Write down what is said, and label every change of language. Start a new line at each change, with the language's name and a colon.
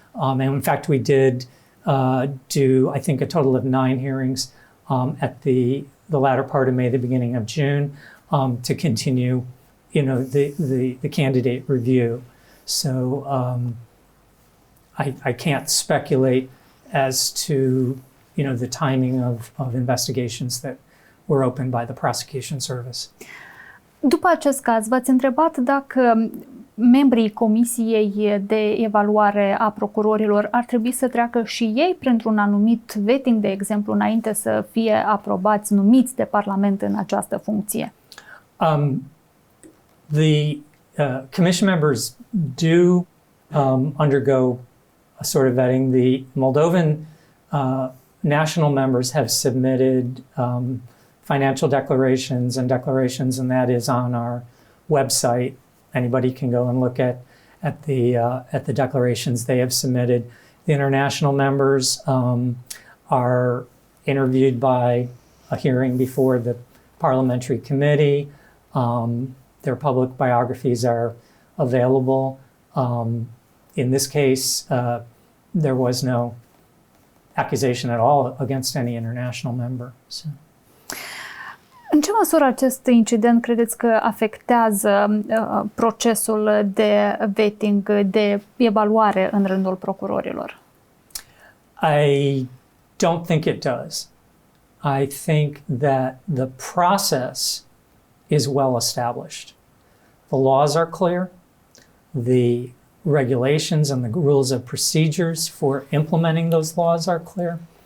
English: And in fact, we did do, I think, a total of 9 hearings at the latter part of May, the beginning of June, to continue, the candidate review. So I can't speculate as to, the timing of investigations that were opened by the prosecution service.
Romanian: După acest caz, v-ați întrebat dacă membrii Comisiei de Evaluare a Procurorilor ar trebui să treacă și ei printr-un anumit vetting, de exemplu, înainte să fie aprobați, numiți de Parlament în această funcție?
English: The commission members do undergo a sort of vetting. The Moldovan national members have submitted financial declarations and declarations, and that is on our website. Anybody can go and look at the declarations they have submitted. The international members are interviewed by a hearing before the parliamentary committee. Their public biographies are available. In this case, there was no accusation at all against any international member. So.
Romanian: În ce măsură acest incident credeți că afectează procesul de vetting, de evaluare în rândul procurorilor?
English: I don't think it does. I think that the process is well established. The laws are clear. The regulations and the rules of procedures for implementing those laws are clear.